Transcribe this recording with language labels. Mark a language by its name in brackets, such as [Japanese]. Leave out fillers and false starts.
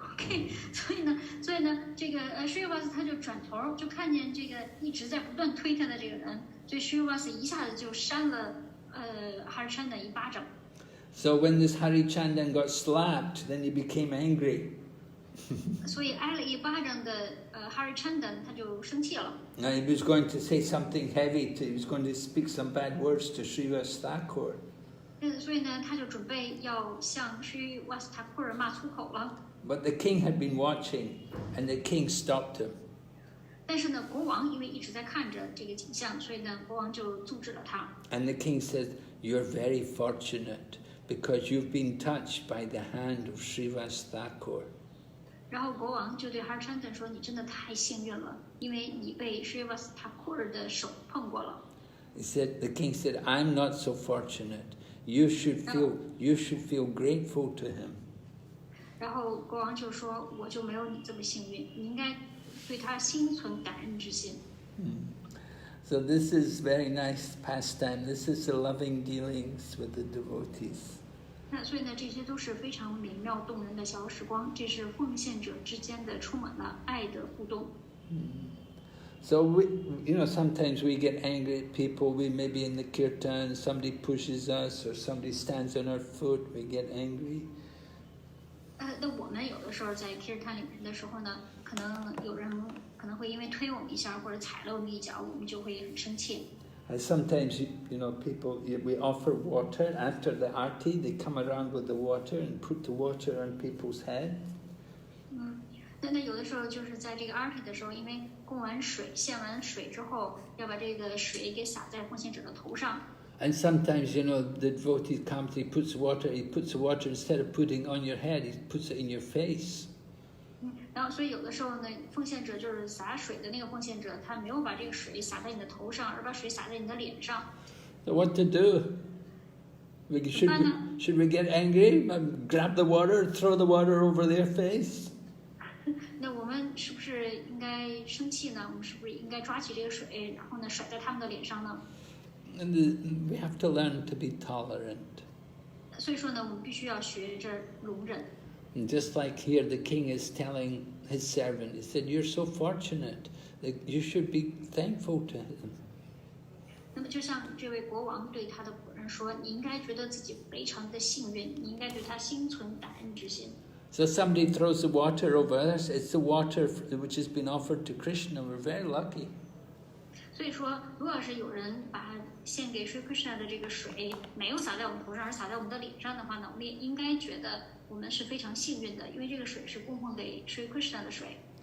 [Chinese] OK， 所以呢，这个Srivas 他就转头就看见这个一直在不断推他的这个人，所以 Srivas 一下子就扇了Harichandan一巴掌。 [English] So when this Harichandan got slapped, then he became angry. [Chinese] 所以挨了一巴掌的Harichandan 他就生气了。 [English] And he was going to say something heavy. He was going to speak some bad words to Srivas Thakur. [Chinese] 所以呢，他就准备要向Srivas Thakur骂粗口了。 [English] But the king had been watching, and the king stopped him. [Chinese] 但是呢，国王因为一直在看着这个景象，所以呢，国王就阻止了他。 [English] And the king said, "You're very fortunate because you've been touched by the hand of Srivas Thakur." [Chinese] 然后国王就对 Harichandan 说：“你真的太幸运了，因为你被 Srivas Thakur 的手碰过了。” [English] The king said, "I'm not so fortunate. You should feel grateful to him." [Chinese] 然后国王就说：“我就没有你这么幸运，你应该对他心存感恩之心。” [English] So this is very nice pastime. This is the loving dealings with the devotees. [Chinese] 那所以呢，这些都是非常美妙动人的小时光，这是奉献者之间的充满了爱的互动。 [English] So sometimes we get angry at people. We may be in the kirtan, somebody pushes us, or somebody stands on our foot. We get angry. [Chinese] 那我们有的时候在 kirtan 里面的时候呢，可能有人可能会因为推我们一下或者踩了我们一脚，我们就会很生气。 [English] And sometimes people we offer water after the arti. They come around with the water and put the water on people's head. [Chinese] 那有的时候就是在这个 arti 的时候，因为供完水、献完水之后，要把这个水给洒在奉献者的头上。 [English] And sometimes, the devotee comes, he puts the water instead of putting on your head, he puts it in your face. [Chinese] 然后，所以有的时候呢，奉献者就是洒水的那个奉献者，他没有把这个水洒在你的头上，而把水洒在你的脸上。 [English] So what to do? Should we get angry? Grab the water, throw the water over their face? [Chinese] 那我们是不是应该生气呢？我们是不是应该抓起这个水，然后呢甩在他们的脸上呢？ [English] And we have to learn to be tolerant. [Chinese] 所以说呢，我们必须要学着容忍。 [English] And just like here, the king is telling his servant, he said, "You're so fortunate that you should be thankful to him." [Chinese] 那么就像这位国王对他的仆人说：“你应该觉得自己非常的幸运，你应该对他心存感恩之心。” [English] So somebody throws the water over us. It's the water which has been offered to Krishna. We're very lucky. [Chinese] 所以说，如果要是有人把献给 Sri Krishna 的这个水没有洒在我们头上，而洒在我们的脸上的话呢，我们也应该觉得我们是非常幸运的，因为这个水是供奉给 Sri Krishna 的水。